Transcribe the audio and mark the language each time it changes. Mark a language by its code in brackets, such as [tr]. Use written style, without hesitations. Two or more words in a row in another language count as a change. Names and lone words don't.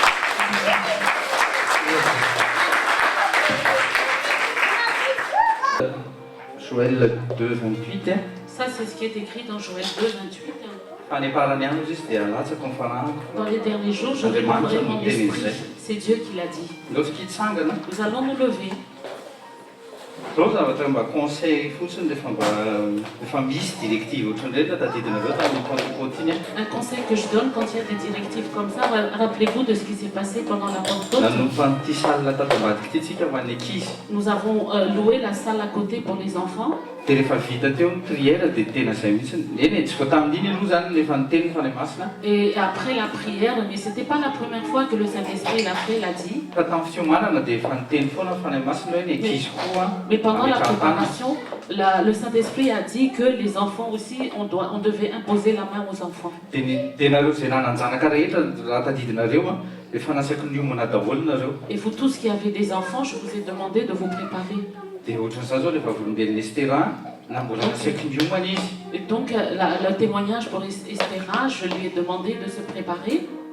[fr] Joël 2, 28. Ça, c'est ce qui est écrit dans Joël 2, 28. Dans les derniers jours, je répandrai mon esprit. C'est Dieu qui l'a dit. Nous allons nous lever. [mg] Zao zavatra mba conseil fotsiny rehefa misy directive ohatran'ireny tadidinareo tamin'ny Pentecôte iny. [fr] Un conseil que je donne quand il y a des directives comme ça, rappelez-vous de ce qui s'est passé pendant la Pentecôte. [mg] Nanompa ity salle tato ambadiky ity tsika ho an'ny ankizy. [fr] Nous avons loué la salle à côté pour les enfants. [mg] Dia rehefa vita teo ny prière dia tena izay mihitsy. Eny tsy vao tamin'iny aloha zany rehefa niteny ny fanahy masina. [fr] Et après la prière, mais c'était pas la première fois que le Saint-Esprit l'a fait, l'a dit. [mg] Fa tamin'ny fiomanana dia efa niteny foana ny fanahy masina hoe ny ankizy koa. [fr] Mais pendant la préparation, le Saint-Esprit a dit que les enfants aussi, on devait imposer la main aux enfants. Et vous tous qui avez des enfants, je vous ai demandé de vous préparer. Et donc, le témoignage pour Estera, je lui ai demandé de se préparer.